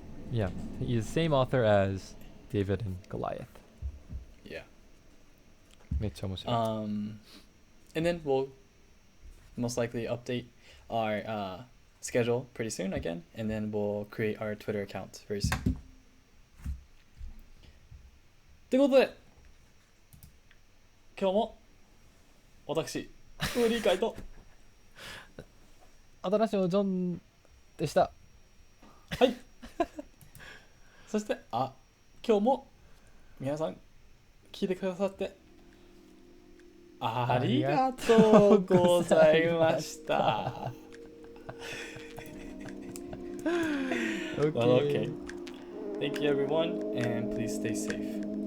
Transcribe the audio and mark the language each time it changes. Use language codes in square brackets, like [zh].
[en] Yeah, he's the same author as David and Goliath. Yeah. [ja] めっちゃ面白い。 [en] And then we'll most likely update our schedule pretty soon again, and then we'll create our Twitter account very soon. [ja] ということで、今日も私、ウーリー会と Atanacioジョンでした。はいそして今日も皆さん聞いてくださってありがとうございました。 [en] Okay. Well, okay. Thank you everyone, and please stay safe.